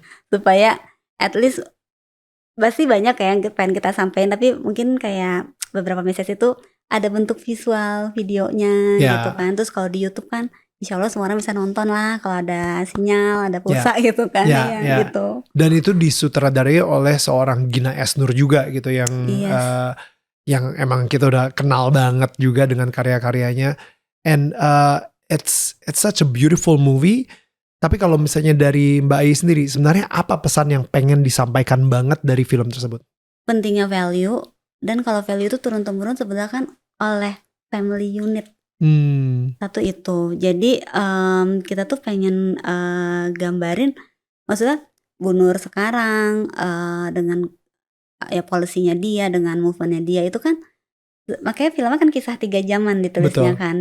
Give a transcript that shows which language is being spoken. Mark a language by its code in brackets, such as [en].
[id] Supaya [en] at least [id] pasti banyak ya yang pengen kita sampein, tapi mungkin kayak beberapa message itu ada bentuk visual videonya gitu kan. Terus kalau di YouTube kan insya Allah semua orang bisa nonton lah kalau ada sinyal, ada pulsa gitu kan gitu. Dan itu disutradarai oleh seorang Gina Esnur juga gitu yang yang emang kita udah kenal banget juga dengan karya-karyanya. [en] And it's such a beautiful movie. [id] Tapi kalau misalnya dari Mbak Ayi sendiri, sebenarnya apa pesan yang pengen disampaikan banget dari film tersebut? Pentingnya value, dan kalau value itu turun-temurun sebenarnya kan oleh family unit. Satu itu. Jadi kita tuh pengen gambarin, maksudnya Bu Nur sekarang dengan ya polisinya dia, dengan movementnya dia itu kan, makanya filmnya kan kisah 3 zaman ditulisnya. Betul. Kan.